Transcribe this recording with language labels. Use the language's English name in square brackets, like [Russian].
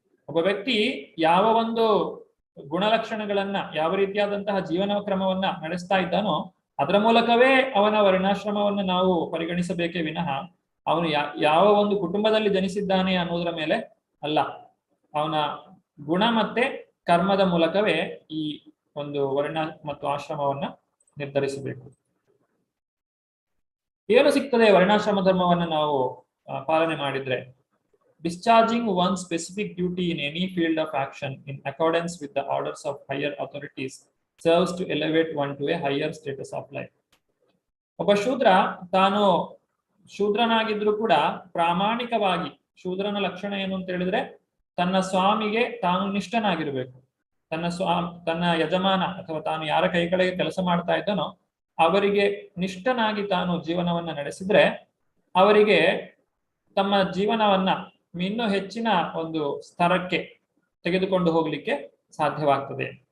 [Kannada] ಒಬ್ಬ ವ್ಯಕ್ತಿ ಯಾವ ಒಂದು ಗುಣಲಕ್ಷಣಗಳನ್ನ, ಯಾವ ರೀತಿಯಾದಂತಹ ಜೀವನ ಕ್ರಮವನ್ನ ನಡೆಸ್ತಾ ಇದ್ದಾನೋ ಅದರ ಮೂಲಕವೇ ಅವನ ವರ್ಣಾಶ್ರಮವನ್ನು ನಾವು ಪರಿಗಣಿಸಬೇಕೇ ವಿನಃ ಅವನು ಯಾವ ಒಂದು ಕುಟುಂಬದಲ್ಲಿ ಜನಿಸಿದ್ದಾನೆ ಅನ್ನೋದರ ಮೇಲೆ ಅಲ್ಲ. ಅವನ ಗುಣ ಮತ್ತೆ ಕರ್ಮದ ಮೂಲಕವೇ ಈ ಒಂದು ವರ್ಣ ಮತ್ತು ಆಶ್ರಮವನ್ನ ನಿರ್ಧರಿಸಬೇಕು. ಏನು ಸಿಗ್ತದೆ ವರ್ಣಾಶ್ರಮ ಧರ್ಮವನ್ನ ನಾವು ಪಾಲನೆ ಮಾಡಿದ್ರೆ? [English] Discharging one's specific duty in any field of action in accordance with the orders of higher authorities serves to elevate one to a higher status of life. [Kannada] ಒಬ್ಬ ಶೂದ್ರ ತಾನು ಶೂದ್ರನಾಗಿದ್ರು ಕೂಡ ಪ್ರಾಮಾಣಿಕವಾಗಿ, ಶೂದ್ರನ ಲಕ್ಷಣ ಏನು ಅಂತ ಹೇಳಿದ್ರೆ ತನ್ನ ಸ್ವಾಮಿಗೆ ತಾನು ನಿಷ್ಠನಾಗಿರ್ಬೇಕು. ತನ್ನ ಯಜಮಾನ ಅಥವಾ ತಾನು ಯಾರ ಕೈ ಕೆಳಗೆ ಕೆಲಸ ಮಾಡ್ತಾ ಇದ್ದಾನೋ ಅವರಿಗೆ ನಿಷ್ಠನಾಗಿ ತಾನು ಜೀವನವನ್ನ ನಡೆಸಿದ್ರೆ ಅವರಿಗೆ ತಮ್ಮ ಜೀವನವನ್ನ ಇನ್ನೂ ಹೆಚ್ಚಿನ ಒಂದು ಸ್ತರಕ್ಕೆ ತೆಗೆದುಕೊಂಡು ಹೋಗ್ಲಿಕ್ಕೆ ಸಾಧ್ಯವಾಗ್ತದೆ.